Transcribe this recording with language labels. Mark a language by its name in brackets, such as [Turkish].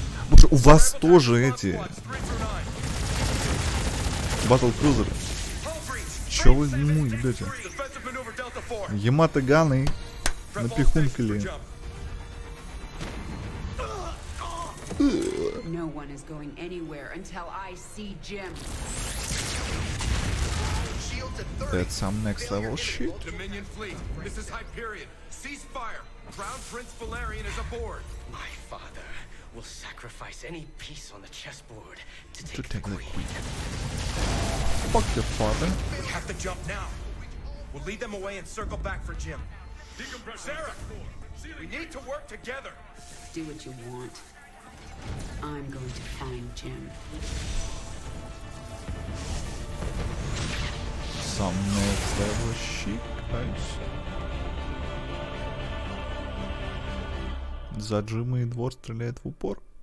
[Russian] Боже, у вас тоже эти батл-крузеры. Чё вы ему ебете? Ямато Ганы напихункали. [English] No one is going anywhere until I see Jim. That's some next level shit. Dominion fleet. This is Hyperion. Cease fire. Crown Prince Valerian is aboard. My father will sacrifice any piece on the chessboard to take the queen. Fuck your father. We have to jump now. We'll lead them away and circle back for Jim. Sarah, we need to work together. Do what you want. I'm going to find Jim. Some next level shit, guys. [Russian] За Джима и двор стреляет в упор.